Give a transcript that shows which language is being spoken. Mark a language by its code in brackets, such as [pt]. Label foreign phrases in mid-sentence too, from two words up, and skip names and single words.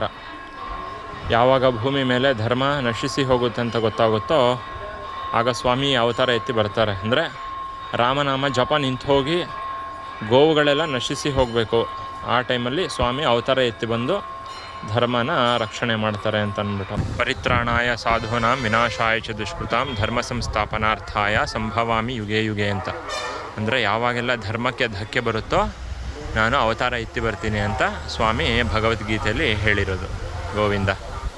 [kn] ಯಾವಾಗ ಭೂಮಿ ಮೇಲೆ ಧರ್ಮ ನಶಿಸಿ ಹೋಗುತ್ತೆ ಅಂತ ಗೊತ್ತಾಗುತ್ತೋ ಆಗ ಸ್ವಾಮಿ ಅವತಾರ ಎತ್ತಿ ಬರ್ತಾರೆ. ಅಂದರೆ ರಾಮನಾಮ ಜಪ ನಿಂತು ಹೋಗಿ ಗೋವುಗಳೆಲ್ಲ ನಶಿಸಿ ಹೋಗಬೇಕು. ಆ ಟೈಮಲ್ಲಿ ಸ್ವಾಮಿ ಅವತಾರ ಎತ್ತಿ ಬಂದು ಧರ್ಮನ ರಕ್ಷಣೆ ಮಾಡ್ತಾರೆ ಅಂತ ಅಂದ್ಬಿಟ್ಟು. [sa] ಪರಿತ್ರಾಣಾಯ ಸಾಧೂನಾಂ ವಿನಾಶಾಯ ಚ ದುಷ್ಕೃತಾಂ ಧರ್ಮ ಸಂಸ್ಥಾಪನಾರ್ಥಾಯ ಸಂಭವಾಮಿ ಯುಗೆ ಯುಗೆ ಅಂತ. [kn] ಅಂದರೆ ಯಾವಾಗೆಲ್ಲ ಧರ್ಮಕ್ಕೆ ಧಕ್ಕೆ ಬರುತ್ತೋ ನಾನು ಅವತಾರ ಎತ್ತಿ ಬರ್ತೀನಿ ಅಂತ ಸ್ವಾಮಿ ಭಗವದ್ಗೀತೆಯಲ್ಲಿ ಹೇಳಿರೋದು. ಗೋವಿಂದ.